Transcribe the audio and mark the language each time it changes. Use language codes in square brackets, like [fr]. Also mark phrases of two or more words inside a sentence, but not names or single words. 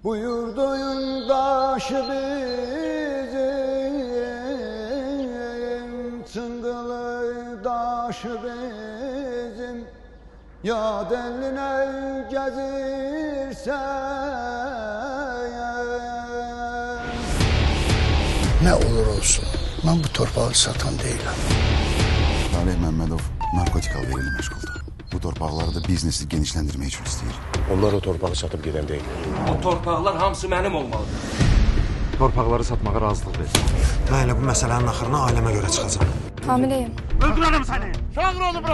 [tr] Bu yurdun taşı bizim, Çıngılı taşı bizim. [az] Yad eline gezirsen. [tr] Ne olur olsun, ben bu torpağı satan değilim. [az] Salih Məmmədov narkotik alveriyle meşguldu. Bu torpaqları da biznesi genişləndirmək üçün istəyir. [tr] Onlar o torpağı satıp giden değil. [az] O torpaqlar hamısı mənim olmalıdır. Torpaqları satmağa razılıq versin. Mən elə bu məsələnin axırına ailəmə görə çıxacağam. [tr] Hamileyim. [az] Öldürərəm səni! Çağır onu bura!